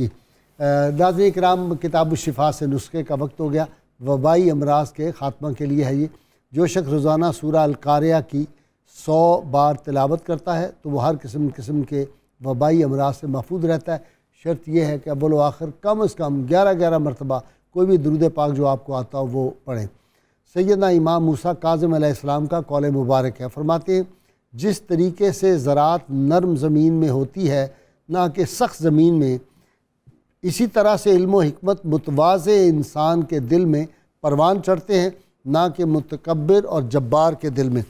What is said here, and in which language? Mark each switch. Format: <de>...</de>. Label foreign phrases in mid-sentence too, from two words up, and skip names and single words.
<ur>ناظرین کرام، کتاب الشفا سے نسخے کا وقت ہو گیا۔ وبائی امراض کے خاتمہ کے لیے ہے یہ۔ جو شخص روزانہ سورہ القاریہ کی 100 بار تلاوت کرتا ہے تو وہ ہر قسم کے وبائی امراض سے محفوظ رہتا ہے۔ شرط یہ ہے کہ اول و آخر کم از کم 11 مرتبہ کوئی بھی درود پاک جو آپ کو آتا ہو وہ پڑھیں۔ سیدنا امام موسیٰ کاظم علیہ السلام کا قول مبارک ہے، فرماتے ہیں جس طریقے سے زراعت نرم زمین میں ہوتی ہے نہ کہ سخت زمین میں، اسی طرح سے علم و حکمت متواضع انسان کے دل میں پروان چڑھتے ہیں، نہ کہ متکبر اور جبار کے دل میں۔</ur>